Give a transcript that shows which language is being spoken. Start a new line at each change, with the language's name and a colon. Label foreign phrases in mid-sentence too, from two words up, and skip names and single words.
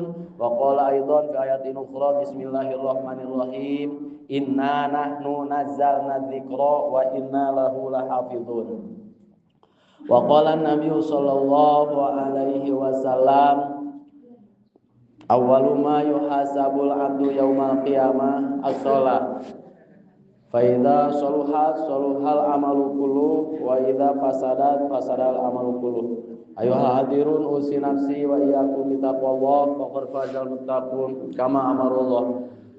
Arabic: وقال أيضا في آية أخرى، بسم الله الرحمن الرحيم، إنا نحن نزلنا الذكر وإنا له لحافظون. وقال النبي صلى الله عليه وسلم، أول ما يحاسب العبد يوم القيامة الصلاة. فإذا صلحت صلح العمل كله وإذا فسدت فسد العمل كله. أيها الحاضرون أوصي نفسي وإياكم بتقوى الله فقد فاز المتقون كما أمر الله.